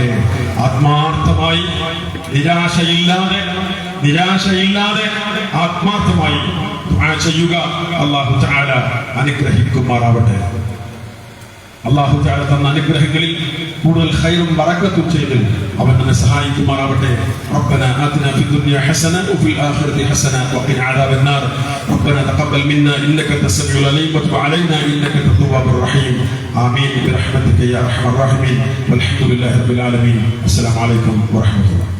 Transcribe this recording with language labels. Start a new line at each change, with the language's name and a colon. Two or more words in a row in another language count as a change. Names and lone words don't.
Malayalam: ആത്മാർത്ഥമായി നിരാശയില്ലാതെ ആത്മാർത്ഥമായി ദുആ ചെയ്യുക.
Arabic: الله تعالى
Malayalam: അനുഗ്രഹിക്കുമാറാവട്ടെ.
Arabic: الله تعالى
Malayalam: തന്ന അനുഗ്രഹങ്ങളിൽ കൂടുതൽ ഖൈറും ബറക്കത്തും ചെയ്ത് അവൻ നമ്മെ സഹായിക്കുമാറാവട്ടെ.
Arabic: ربنا آتنا في الدنيا حسنة وفي الآخرة حسنة وقنا عذاب النار. ربنا تقبل منا إنك أنت السميع العليم وتب علينا إنك أنت التواب الرحيم. آمين برحمتك يا أرحم الراحمين والحمد لله رب العالمين. السلام عليكم ورحمة الله.